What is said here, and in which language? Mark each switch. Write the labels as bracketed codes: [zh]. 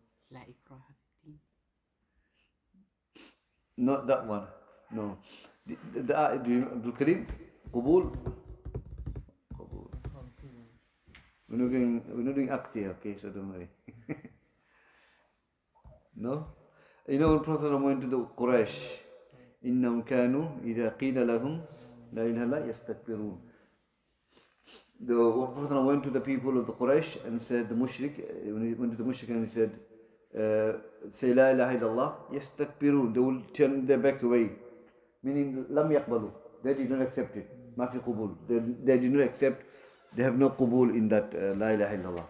[ar] La ikraha fi din. [en] Not that one. No. Do you, Abdul Karim? Qubul? Qubul. We're not doing act here, okay, so don't worry. No? You know, when Prophet went to the Quraysh, [ar] إِنَّهُمْ كَانُوا إِذَا قِيلَ لَهُمْ لَا إِلَهَ إِلَّا يَسْتَكْبِرُونَ. [en] The Prophet went to the people of the Quraysh and said, the mushrik, when he went to the mushrik and he said, say La ilaha illallah, يَسْتَكْبِرُونَ, they will turn their back away. Meaning, [ar] لَمْ يَقْبَلُوا, [en] they did not accept it. [ar] مَا فِي قُبُول, [en] they did not accept, they have no qubul in that La ilaha illallah.